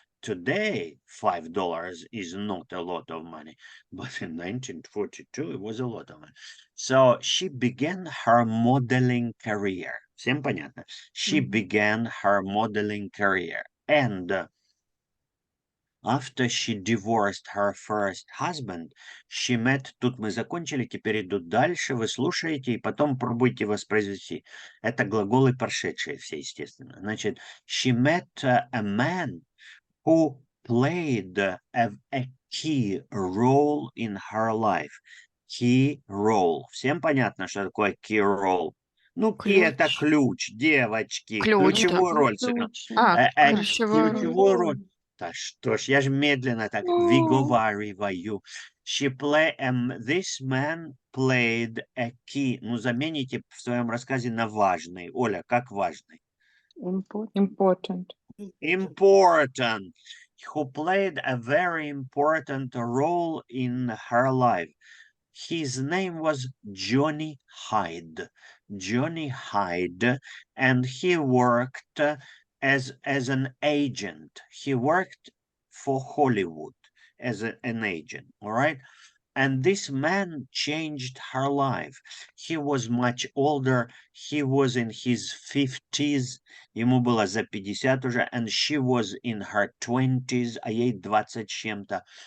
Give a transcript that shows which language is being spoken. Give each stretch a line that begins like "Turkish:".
English: Today, $5 is not a lot of money, but in 1942 it was a lot of money. So she began her modeling career.
Russian: Всем понятно?
English: She began her modeling career, and after she divorced her first husband, she met...
Russian: Тут мы закончили, теперь идут дальше, вы слушаете, и потом пробуйте воспроизвести. Это глаголы прошедшие все, естественно. Значит,
English: she met a man who played a key role in her life. Key role.
Russian: Всем понятно, что такое key role? Ну, key — это ключ, девочки. Ключ, Ключевую да. роль сыграл. А, ключевую роль. Ключевую роль. Да что ж, я же медленно так выговариваю.
English: This man played a key.
Russian: Ну, замените в своем рассказе на важный. Оля, как важный?
English: Important. Important. Who played a very important role in her life. His name was Johnny Hyde. Johnny Hyde, and he worked as an agent. He worked for Hollywood as an agent, all right? And this man changed her life. He was much older. He was in his 50s.
Russian: Ему было за 50 уже,
English: and she was in her 20s,
Russian: а ей 20 с чем-то.